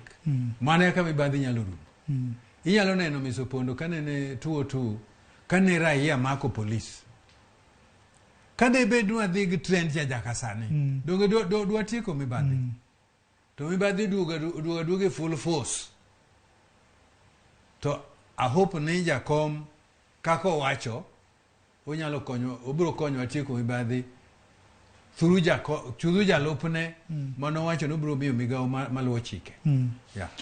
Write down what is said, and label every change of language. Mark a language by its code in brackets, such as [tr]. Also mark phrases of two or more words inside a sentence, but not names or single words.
[luo] Mane ka mibadhi nyalo rumo. Inyalo neno misopondo kanene tuo kane raia mako polis. Kane bedwa dhi gi trend ya jakasane. Donge dwa tieko mibadhi. To mibadhi duoga [en] full force. [luo] To [en] I hope [luo] ni Jakom kako wacho onyalo konyo obiro konyo atieko mibadhi through jalupne mano wacho no biro miyo migawo maluwo chike. Yeah.